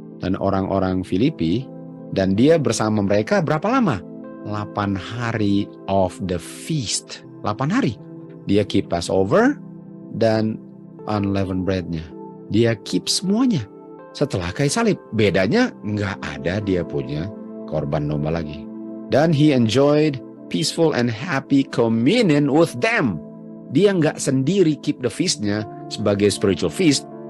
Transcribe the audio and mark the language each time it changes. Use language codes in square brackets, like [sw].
[id] Dan orang-orang Filipi, dan dia bersama mereka berapa lama? 8 hari [en] of the feast. [id] 8 hari. Dia keep Passover dan unleavened bread-nya. Dia keep semuanya. Setelah kayu salib, bedanya nggak ada dia punya korban domba lagi. Dan [en] he enjoyed peaceful and happy communion with them. [id] Dia nggak sendiri [en] keep the feast- [id] nya sebagai spiritual feast.